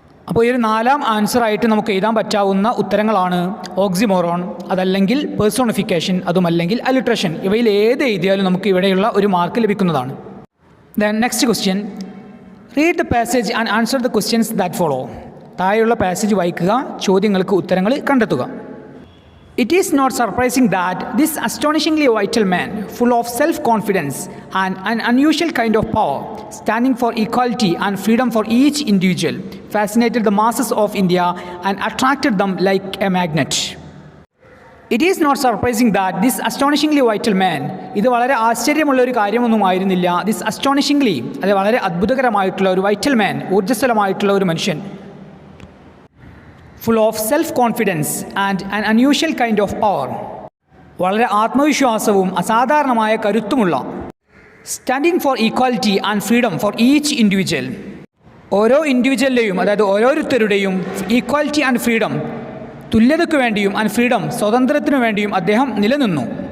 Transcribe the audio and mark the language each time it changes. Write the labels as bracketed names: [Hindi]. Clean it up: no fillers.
[Malayalam] അപ്പോൾ ഈ ഒരു 4ാം ആൻസറായിട്ട് നമുക്ക് എഴുതാൻ പറ്റാവുന്ന ഉത്തരങ്ങളാണ് ഓക്സിമോറോൺ, അതല്ലെങ്കിൽ പേഴ്സോണിഫിക്കേഷൻ, അതുമല്ലെങ്കിൽ അലിട്രേഷൻ. ഇവയിൽ ഏത് എഴുതിയാലും നമുക്ക് ഇവിടെയുള്ള ഒരു മാർക്ക് ലഭിക്കുന്നതാണ്. [English] Then next question, read the passage and answer the questions that follow. [Malayalam] താഴെയുള്ള പാസേജ് വായിക്കുക, ചോദ്യങ്ങൾക്ക് ഉത്തരങ്ങൾ കണ്ടെത്തുക. [English] It is not surprising that this astonishingly vital man, full of self-confidence and an unusual kind of power, standing for equality and freedom for each individual, fascinated the masses of India and attracted them like a magnet. It is not surprising that this astonishingly vital man, [Malayalam] ഇത് വളരെ ആശ്ചര്യമുള്ള ഒരു കാര്യമൊന്നുമായിരുന്നില്ല. This അസ്റ്റോണിഷിംഗ്ലി, അത് വളരെ അത്ഭുതകരമായിട്ടുള്ള ഒരു vital മാൻ, ഊർജ്ജസ്വലമായിട്ടുള്ള ഒരു മനുഷ്യൻ, [English] full of self-confidence and an unusual kind of power, [Malayalam] വളരെ ആത്മവിശ്വാസവും അസാധാരണമായ കരുത്തുമുള്ള, [English] standing for equality and freedom for each individual, [Malayalam] ഓരോ ഇൻഡിവിജ്വലിൻ്റെയും അതായത് ഓരോരുത്തരുടെയും [English] equality and freedom, [Malayalam] തുല്യതയ്ക്ക് വേണ്ടിയും ആൻഡ് ഫ്രീഡം സ്വാതന്ത്ര്യത്തിനു വേണ്ടിയും അദ്ദേഹം നിലനിന്നു.